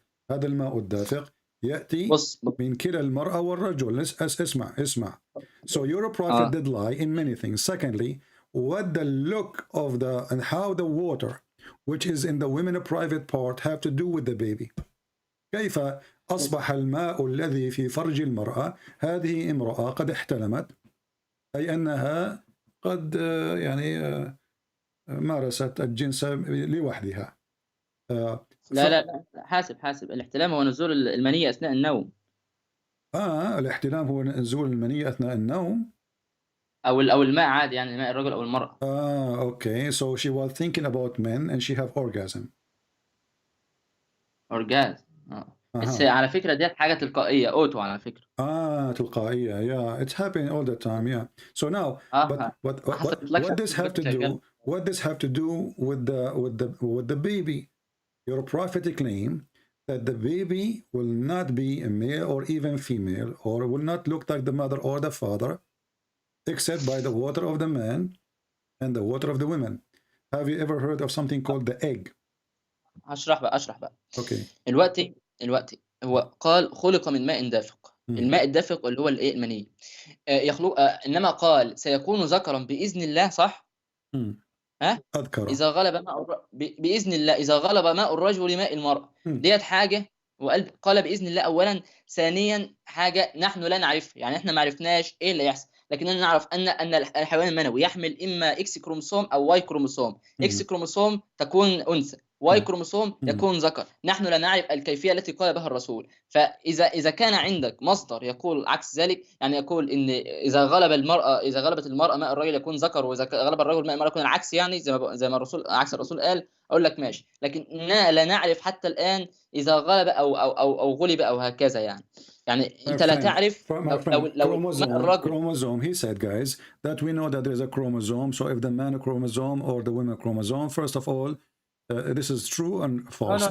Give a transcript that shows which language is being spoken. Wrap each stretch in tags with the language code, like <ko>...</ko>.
<ar>هذا الماء الدافق يأتي من كلا المرأة والرجل. اسمع.</ar> <en>So your prophet did lie in many things. Secondly, what the look of and how the water which is in the women private part have to do with the baby.</en> <ar>كيف أصبح الماء الذي في فرج المرأة هذه امرأة قد احتلمت، أي أنها قد يعني مارست الجنس لوحدها. لا حاسب الاحتلام هو نزول المنية أثناء النوم. الاحتلام هو نزول المنية أثناء النوم أو الماء عادي، يعني ماء الرجل أو المرأة.</ar> <en>Okay, so she was thinking about men and she have orgasm.</en> <ar>بس على فكرة دي حاجة تلقائية، أوتو على فكرة. تلقائية.</ar> <en>Yeah, it's happening all the time. Yeah. So now, what this have to do? What this have to do with the baby? Your prophetic claim that the baby will not be a male or even female, or will not look like the mother or the father, except by the water of the man and the water of the women. Have you ever heard of something called the egg?</en> <ar>أشرح بقى.</ar> <en>Okay.</en> <ar>الوقت هو قال خلق من ماء دافق. الماء الدافق اللي هو الايه المني. يخلق انما قال سيكون ذكرا باذن الله، صح؟ أذكر. اذا غلب ماء باذن الله، اذا غلب ماء الرجل ماء المرأة. ديت حاجه، وقال باذن الله اولا. ثانيا حاجه نحن لا نعرفها، يعني احنا ما عرفناش ايه اللي يحصل، لكننا نعرف ان الحيوان المنوي يحمل اما اكس كروموسوم او واي كروموسوم. اكس كروموسوم تكون انثى، واي كروموسوم يكون ذكر. نحن لا نعرف الكيفيه التي قال بها الرسول. فاذا كان عندك مصدر يقول عكس ذلك، يعني يقول ان اذا غلبت المراه ماء الرجل يكون ذكر، واذا غلب الرجل ماء المراه يكون العكس، يعني زي ما الرسول عكس الرسول قال، اقول لك ماشي. لكن لا نعرف حتى الان اذا غلب او غلب او هكذا، يعني انت لا تعرف لو</ar> <en>chromosome. He said, guys, that we know that there is a chromosome. So if the man chromosome or the women chromosome, first of all, this is true and false.</en>